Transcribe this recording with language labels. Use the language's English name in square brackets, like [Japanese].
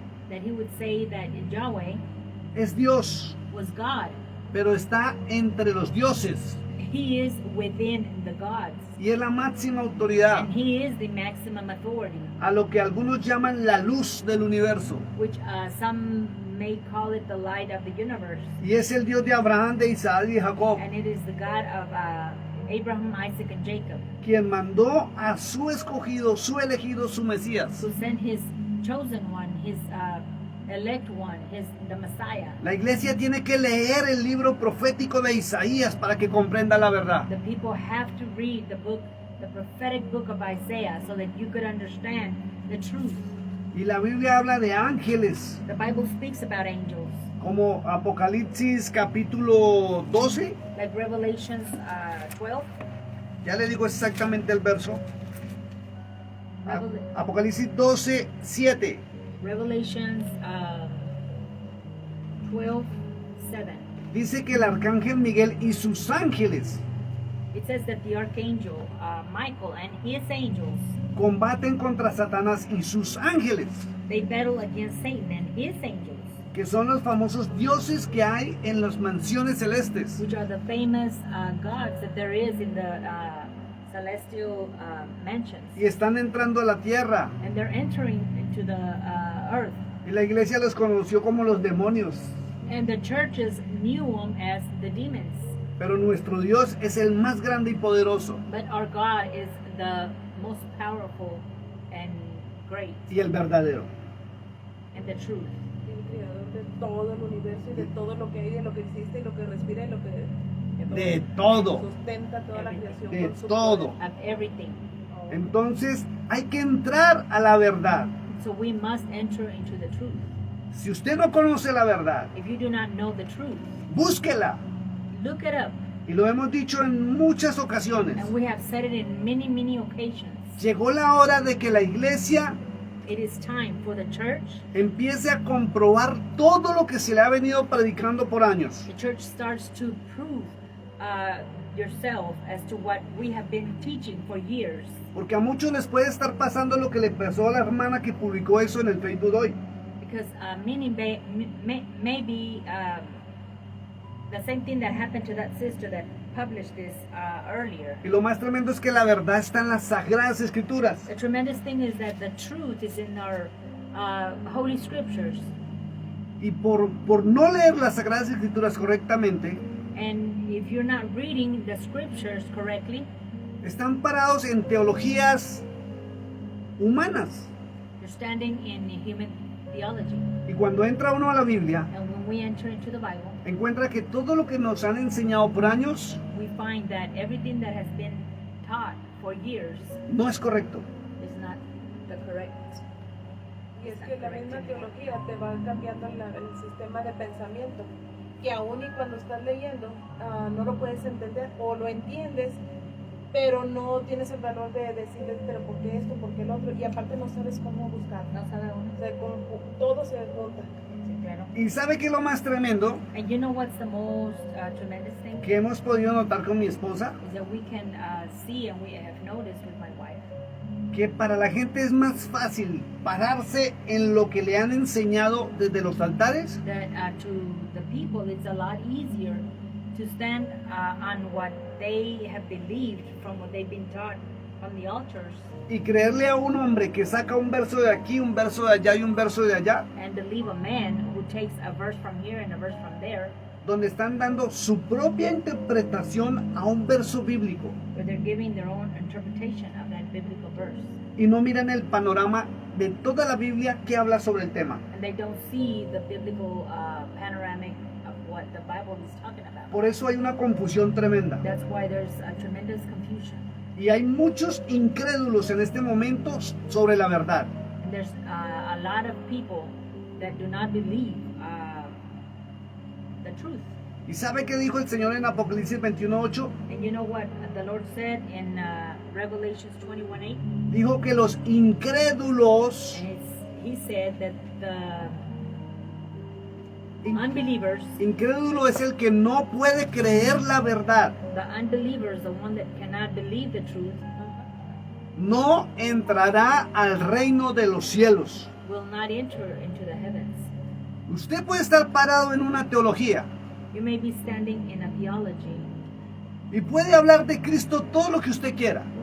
[English] that he would say that Yahweh [Spanish] es Dios, [English] was God. [Spanish] pero está entre los dioses [English] He is within the gods. [Spanish] y es la máxima autoridad, [English] And he is the maximum authority, [Spanish] a lo que algunos llaman la luz del universo. [English] which some may call it the light of the universe. [Spanish] Y es el Dios de Abraham, de Isaac y de Jacob, [English] And it is the God of Abraham, Isaac, and Jacob, [Spanish] quien mandó a su escogido, su elegido, su Mesías. [English] who sent his chosen one, his elect one, the Messiah. [Spanish] La iglesia tiene que leer el libro profético de Isaías para que comprenda la verdad. [English] The people have to read the book, the prophetic book of Isaiah, so that you could understand the truth. [Spanish] Y la Biblia habla de ángeles, [English] The Bible speaks about angels, [Spanish] como Apocalipsis capítulo 12. [English] like Revelations 12. [Spanish] Ya le digo exactamente el verso. [English] Revel- [Spanish] Apocalipsis 12, 7. [English] Revelations 12:7. [Spanish] Dice que el arcángel Miguel y sus ángeles [English] It says that the archangel Michael and his angels, [Spanish] combaten contra Satanás y sus ángeles, [English] they battle against Satan and his angels, [Spanish] que son los famosos dioses que hay en las mansiones celestes. [English] which are the famous gods that there is in the celestial mansions. [Spanish] Y están entrando a la tierra. [English] And they're entering into the earth. [Spanish] Y la iglesia los conoció como los demonios. [English] And the churches knew them as the demons. [Spanish] Pero nuestro Dios es el más grande y poderoso. [English] But our God is the most powerful and great [Spanish] Y el verdadero. [English] and the truth. [Spanish] El creador de todo el universo y de todo lo que hay, de lo que existe y lo que respira y lo que De todo. sustenta toda la creación De con su todo. [English] Of everything. [Spanish] Entonces hay que entrar a la verdad. [English] So we must enter into the truth. [Spanish] Si usted no conoce la verdad, [English] If you do not know the truth, [Spanish] búsquela. [English] look it up. [Spanish] Y lo hemos dicho en muchas ocasiones. [English] And we have said it in many, many occasions. [Spanish] Llegó la hora de que la iglesia [English] It is time for the church. [Spanish] empiece a comprobar todo lo que se le ha venido predicando por años. [English] The church starts to prove yourself as to what we have been teaching for years. [Spanish] Porque a muchos les puede estar pasando lo que le pasó a la hermana que publicó eso en el Facebook hoy. [English] Because meaning maybe the same thing that happened to that sister that published this earlier. [Spanish] Y lo más tremendo es que la verdad está en las sagradas escrituras. [English] The tremendous thing is that the truth is in our holy scriptures. [Spanish] Y por no leer las sagradas escrituras correctamente, [English] And if you're not reading the scriptures correctly, [Spanish] están parados en teologías humanas. [English] you're standing in human theology. [Spanish] Y cuando entra uno a la Biblia, [English] And when we enter into the Bible, [Spanish] encuentra que todo lo que nos han enseñado por años [English] we find that everything that has been taught for years [Spanish] no es correcto. [English] is not the correct. [Spanish] Y es que la misma teología te va cambiando el sistema de pensamiento, que aún y cuando estás leyendo no lo puedes entender o lo entiendes, pero no tienes el valor de decirles, pero ¿por qué esto? ¿Por qué el otro? Y aparte no sabes cómo buscar. No sabe uno. Todo se junta. Sí, claro. Y sabe que lo más tremendo [English] And you know what's the most tremendous thing? [Spanish] que hemos podido notar con mi esposa, [English] Is that we can see and we have noticed with my wife [Spanish] que para la gente es más fácil pararse en lo que le han enseñado desde los altares [English] that to the people it's a lot easier to stand on what they have believed from what they've been taught from the altars [Spanish] y creerle a un hombre que saca un verso de aquí, un verso de allá y un verso de allá, [English] and believe a man who takes a verse from here and a verse from there, [Spanish] donde están dando su propia interpretación a un verso bíblico [English] where they're giving their own interpretation of that biblical verse. [Spanish] y no miran el panorama de toda la Biblia que habla sobre el tema. [English] And they don't see the biblical panoramic of what the Bible is talking about. [Spanish] Por eso hay una confusión tremenda. [English] That's why there's a tremendous confusion. [Spanish] Y hay muchos incrédulos en este momento sobre la verdad. [English] And there's a lot of people that do not believe the truth. [Spanish] ¿Y sabe qué dijo el Señor en Apocalipsis 21:8? [English] And you know what the Lord said in Revelations 21:8? [Spanish] Dijo que los incrédulos, [English] And he said that the in- unbelievers, [Spanish] incrédulo es el que no puede creer la verdad, [English] the unbelievers, the one that cannot believe the truth, [Spanish] no entrará al reino de los cielos. [English] will not enter into the heavens. [Spanish] Usted puede estar parado en una teología [English] You may be standing in a theology, [Spanish] y puede hablar de Cristo todo lo que usted quiera,